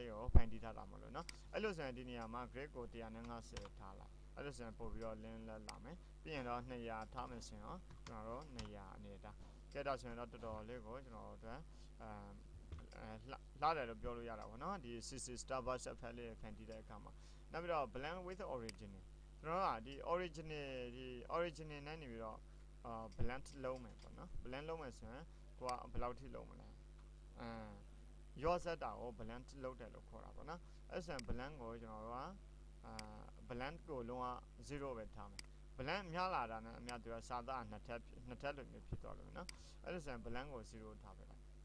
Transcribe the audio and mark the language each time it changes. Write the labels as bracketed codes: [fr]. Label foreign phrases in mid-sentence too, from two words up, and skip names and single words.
[my] လေးကိုဖန်တီးထားတာမလို့နော်အဲ့လိုဆိုရင်ဒီနေရာမှာ grid ကို150ထားလိုက်အဲ့လိုဆိုရင်ပို့ပြီးတော့လင်းလက်လာမယ်ပြီးရင်တော့200ထားမယ်ဆိုရင်ကျွန် တော်တို့200အနေထားကဲတော့ဆိုရင်တော့တော်တော်လေးကိုကျွန်တော်တို့အတွက်လာတယ်လို့ပြောလို့ရတာပေါ့နော်ဒီ CC Starburst effect လေး ဖန်တီးတဲ့အခါမှာနောက်ပြီးတော့ [en] blend with original [my] ကျွန်တော်ကဒီ original နဲ့နေပြီးတော့blend လုံးမယ်ပေါ့နော် blend လုံးမယ်ဆိုရင်ကိုကဘယ်လောက်ထိလုံးမလဲရော့ဆက်တာကို blend လုပ်တယ်လို့ခေါ်တာပေါ့နော်အဲ့ဆိုရင် blend ကိုကျွန်တော်တို့ကblend ကိုလုံးဝ0ပဲထားမယ် blend များလာတာနဲ့အများသူကစာသားနှစ်ထပ်လိုမျိုးဖြစ်သွားလို့နော်အဲ့လိုဆိုရင် blend ကို0ထားပေးလိုက်